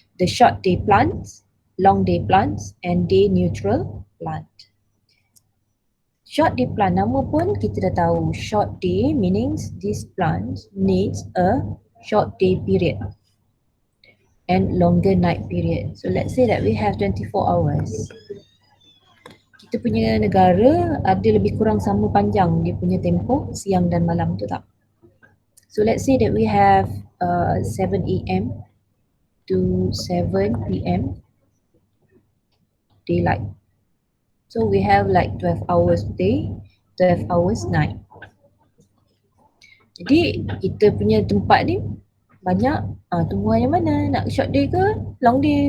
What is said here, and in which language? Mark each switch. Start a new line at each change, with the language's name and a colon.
English: The short day plants, long day plants and day neutral plant. Short day plant,
Malay: nama pun kita dah tahu.
English: Short day means this plant needs a short day period and longer night period. So let's say that we have 24 hours.
Malay: Kita punya negara ada lebih kurang sama panjang dia punya tempoh siang dan malam tu tak?
English: So let's say that we have 7 AM to 7 PM daylight. So we have like 12 hours day, 12 hours night.
Malay: Jadi kita punya tempat ni banyak tumbuhan yang mana, nak short day ke long day.